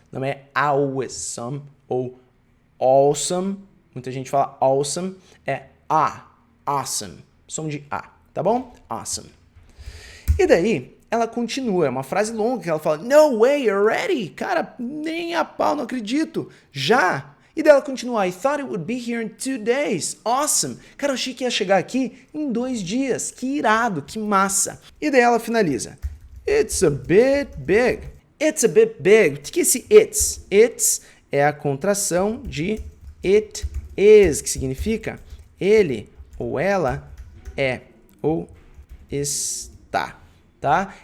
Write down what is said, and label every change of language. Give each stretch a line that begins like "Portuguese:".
Portuguese: Não é awesome ou awesome. Muita gente fala awesome. É a. Awesome. Som de a, tá bom? Awesome. E daí, ela continua. É uma frase longa que ela fala,
English: no way, already?
Portuguese: Cara, nem a pau, não acredito. Já? E daí ela continua,
English: I thought it would be here in 2 days. Awesome.
Portuguese: Cara, eu achei que ia chegar aqui em 2 dias. Que irado, que massa. E daí ela finaliza.
English: It's a bit big.
Portuguese: It's a bit big. O que é esse it's? It's é a contração de it is, que significa ele ou ela é ou está, tá?